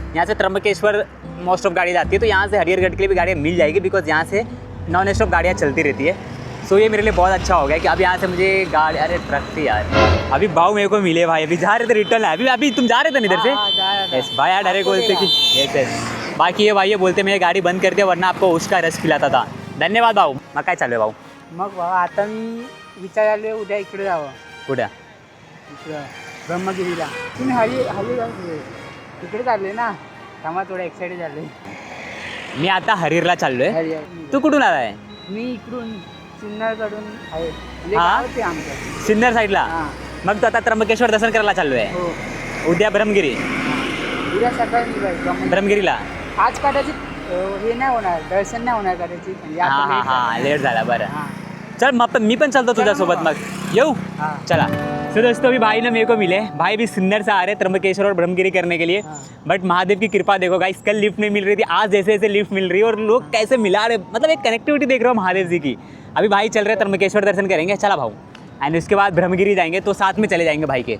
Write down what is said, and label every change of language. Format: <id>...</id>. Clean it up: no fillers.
<hi>यहाँ से Trimbakeshwar most of गाड़ी जाती है, तो यहाँ से हरिहरगढ़ के लिए भी गाड़ियाँ मिल जाएगी, बिकॉज यहाँ से नॉन स्टॉप गाड़ियाँ चलती रहती है। सो ये मेरे लिए बहुत अच्छा हो गया कि अब यहाँ से मुझे गाड़ी, अरे ट्रक थी यार। अभी भाव मेरे को मिले भाई, अभी जा रहे थे रिटर्न है। अभी तुम जा रहे थे इधर से? यस भाई यार, डायरेक्ट बोलते कि यस। बाकी ये भाई ये बोलते मैं गाडी बंद करते, वरना आपको उसका रस पिलाता था।</hi> <mr>धन्यवाद भाऊ। मग काय चालू आहे भाऊ? मग भाऊ आता मी विचार आलोय उद्या इकडे जावं, कुठं? इकडं ब्रह्मगिरीला. तुम्ही हल्ली तिकडे चालले ना, थांबा थोडं एक्साइटेड झाले. मी आता हरिहरला चाललोय. हरिहर तू कुठून आलाय? मी इकडून सिन्नरकडून आहे, म्हणजे हा? गावच आहे आमचं. सिन्नर साईडला. हां मग तू आता त्र्यंबकेश्वर दर्शन करायला चाललोय? हो, उद्या ब्रह्मगिरी. उद्या सकाळी निघायचं. ब्रह्मगिरीला आज कदाचित हे नाही होणार, दर्शन नाही होणार कदाचित. म्हणजे हां आता हां हां झालं. लेट झाला. बरं हां. चल मग मी पण चलतो तुझ्यासोबत. मग येऊ? हाँ. चला.</mr> <hi>तो दोस्तों अभी भाई ना मेरे को मिले, भाई भी सिन्नर से आ रहे त्र्यंबकेश्वर और ब्रह्मगिरी करने के लिए. बट महादेव की कृपा देखो गाइस, कल लिफ्ट नहीं मिल रही थी, आज जैसे जैसे लिफ्ट मिल रही है और लोग कैसे मिला रहे, मतलब एक कनेक्टिविटी देख रहे हो महादेव जी की. अभी भाई चल रहे त्र्यंबकेश्वर दर्शन करेंगे,</hi> <mr>चला भाऊ.</mr> <hi>एंड उसके बाद ब्रह्मगिरी जाएंगे, तो साथ में चले जाएंगे भाई के.</hi>